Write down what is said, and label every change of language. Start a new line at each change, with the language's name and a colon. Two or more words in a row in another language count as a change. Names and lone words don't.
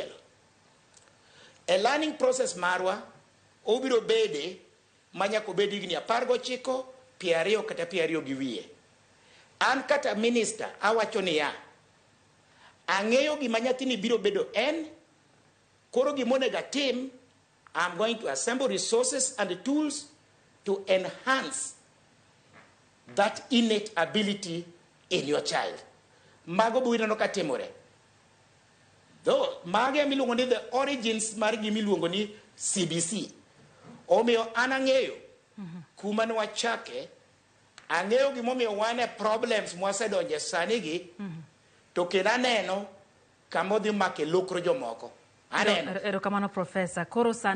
Luo (Kenya and Tanzania): E learning process marwa obiro bede ma nyako bed higni 19, 20 kata 20 gi wiye. An kata minister awacho niya ang'eyo gima nyathini biro bedo en, koro gimonega tim,
English: I'm going to assemble resources and the tools to enhance that innate ability in your child.
Luo (Kenya and Tanzania): Mago buinano katimore. Though, mage miluongo ni
English: the origins
Luo (Kenya and Tanzania): mar gimiluongo ni CBC. Omiyo an ang'eyo kuma ne wachake, ang'eyo gimomiyo wane problems mwasedonje sani gi, to kendo aneno kama odhi make lokro jomoko. Aneno. Erokamano Profesa. Koro sani